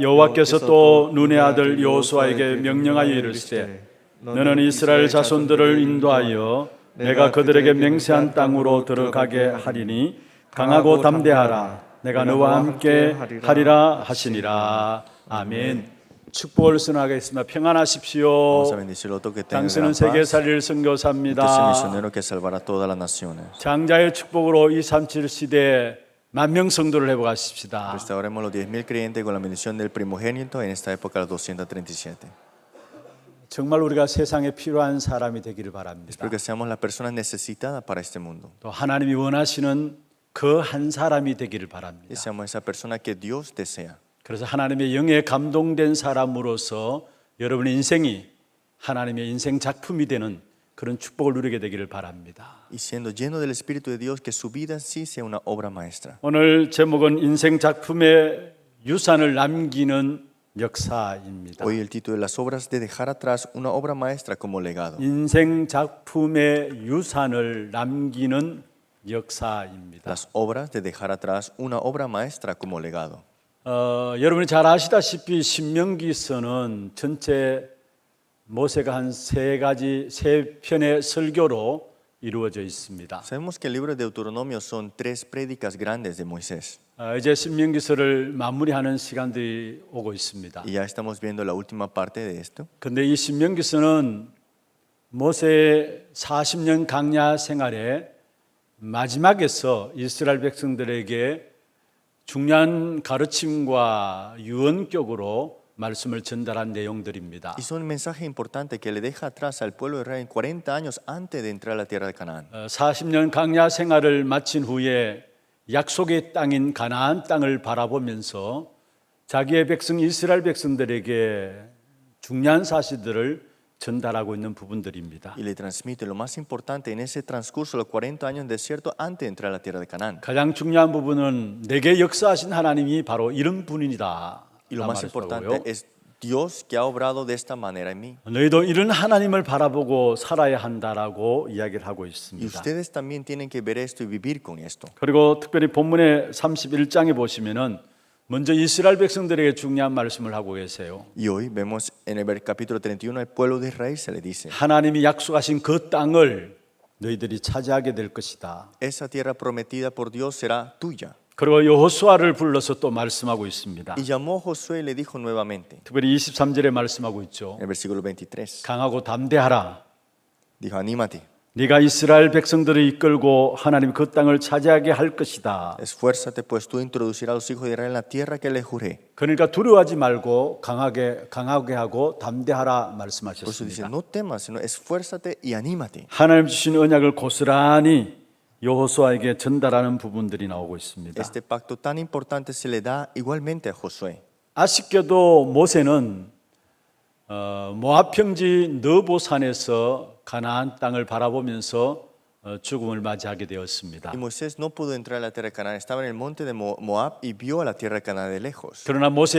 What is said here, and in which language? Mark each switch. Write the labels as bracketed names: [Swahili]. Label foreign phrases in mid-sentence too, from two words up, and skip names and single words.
[Korean] 여호와께서 또 눈의 아들 여호수아에게 명령하여 이르시되 너는 이스라엘 자손들을 인도하여 내가 그들에게 맹세한 땅으로 들어가게 하리니 강하고 담대하라. 내가 너와 함께 하리라 하시니라. 아멘. 축복을 선하겠습니다. 평안하십시오. [Spanish] Vamos a bendecirlo todo que tenga [Korean] 당신은 [Spanish] gran paz. [Korean] 세계 살릴 [Spanish] Este es el [Korean] 선교사입니다. [Spanish] misionero que salvará todas las naciones. [Korean] 장자의 축복으로 237 시대에 만명 성도를 회복하십시다. [Spanish] Restauremos los 10,000 creyentes con la bendición del primogénito en esta época, los 237. [Korean] 정말 우리가 세상에 필요한 사람이 되기를 바랍니다. [Spanish] Espero que seamos las personas necesitadas para este mundo. [Korean] 또 하나님이 원하시는 그 한 사람이 되기를 바랍니다. [Spanish] Y seamos esa persona que Dios desea. [Korean] 그래서 하나님의 영에 감동된 사람으로서 여러분의 인생이 하나님의 인생 작품이 되는 그런 축복을 누리게 되기를 바랍니다. [Spanish] Y siendo lleno del Espíritu de Dios, que su vida sí sea una obra maestra. [Korean] 오늘 제목은 인생 작품의 유산을 남기는 역사입니다. [Spanish] Hoy el título de las obras de dejar atrás una obra maestra como legado. [Korean] 인생 작품의 유산을 남기는 역사입니다. [Spanish] Las obras de dejar atrás una obra maestra como legado. [Korean] 여러분이 잘 아시다시피 신명기서는 전체 모세가 한 세 편의 설교로 이루어져 있습니다. [Spanish] Sabemos que el libro de Deuteronomio son 3 prédicas grandes de Moisés. [Korean] 이제 신명기서를 마무리하는 시간들이 오고 있습니다. [Spanish] Y ya estamos viendo la última parte de esto. [Korean] 그런데 이 신명기서는 모세의 40년 강야 생활의 마지막에서 이스라엘 백성들에게 중요한 가르침과 유언격으로 말씀을 전달한 내용들입니다. [Spanish] Y son un mensaje importante que le deja atrás al pueblo de Israel 40 años antes de entrar a la tierra de Canaán. [Korean] 40년 강야 생활을 마친 후에 약속의 땅인 가나안 땅을 바라보면서 자기의 백성 이스라엘 백성들에게 중요한 사실들을 전달하고 있는 부분들입니다. [Spanish] Y le transmite lo más importante en ese transcurso, los 40 años en desierto antes de entrar a la tierra de Canaán. [Korean] 가장 중요한 부분은 내게 역사하신 하나님이 바로 이런 분이다. [Spanish] Y lo más importante es Dios que ha obrado de esta manera en mí. [Korean] 너희도 이런 하나님을 바라보고 살아야 한다라고 이야기를 하고 [Spanish] Y [Korean] 있습니다. [Spanish] ustedes también tienen que ver esto y vivir con esto. [Korean] 그리고 특별히 본문의 31장에 보시면은 먼저 이스라엘 백성들에게 중요한 말씀을 하고 계세요. [Spanish] Y hoy vemos en el capítulo 31 al pueblo de Israel se le dice: [Korean] 하나님이 약속하신 그 땅을 너희들이 차지하게 될 것이다. [Spanish] esa tierra prometida por Dios será tuya. [Korean] 그리고 여호수아를 불러서 또 말씀하고 있습니다. [Spanish] Y llamó a Josué y le dijo nuevamente, [Korean] 특별히 23절에 말씀하고 있죠. [Spanish] en el versículo 23, [Korean] 강하고 담대하라. [Spanish] dijo: anímate, [Korean] 네가 이스라엘 백성들을 이끌고 하나님 그 땅을 차지하게 할 것이다. [Spanish] esfuérzate, pues tú introducirás a los hijos de Israel en la tierra que les juré. [Korean] 그러니까 두려워하지 말고 강하게 하고 담대하라 [Spanish] Por eso dice: [Korean] 말씀하셨습니다. [Spanish] no temas, sino esfuérzate y anímate. [Korean] 하나님 주신 언약을 고스란히 여호수아에게 전달하는 부분들이 나오고 있습니다. [Spanish] Este pacto tan importante se le da igualmente a Josué. [Korean] 아쉽게도 모세는 모압 평지 느보산에서 가나안 땅을 바라보면서 죽음을 맞이하게 되었습니다. [Spanish] Y Moisés no pudo entrar a la tierra de Canaán. Estaba en el monte de Moab y vio a la tierra de Canaán de lejos.